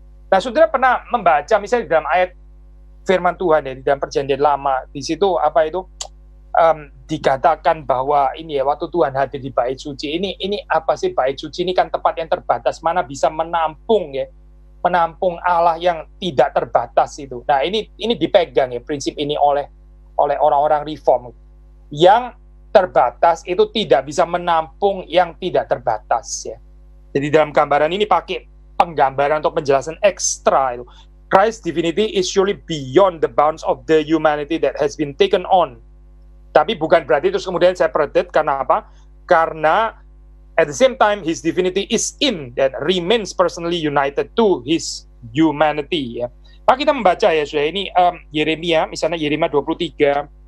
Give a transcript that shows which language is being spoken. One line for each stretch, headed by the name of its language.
Indonesian: Nah, saudara pernah membaca misalnya di dalam ayat firman Tuhan ya di dalam Perjanjian Lama, di situ apa itu dikatakan bahwa ini ya waktu Tuhan hadir di bait suci ini apa sih bait suci ini kan tempat yang terbatas, mana bisa menampung ya, menampung Allah yang tidak terbatas itu. Nah, ini dipegang ya prinsip ini oleh orang-orang Reform. Yang terbatas itu tidak bisa menampung yang tidak terbatas ya. Jadi dalam gambaran ini pakai penggambaran atau penjelasan ekstra itu.
English: Christ's divinity is surely beyond the bounds of the humanity that has been taken on.
Indonesian: Tapi bukan berarti terus kemudian separated. Karena apa? Karena
English: at the same time his divinity is in that remains personally united to his humanity ya.
Indonesian: Pak, kita membaca ya sudah ini Yeremia, misalnya Yeremia 23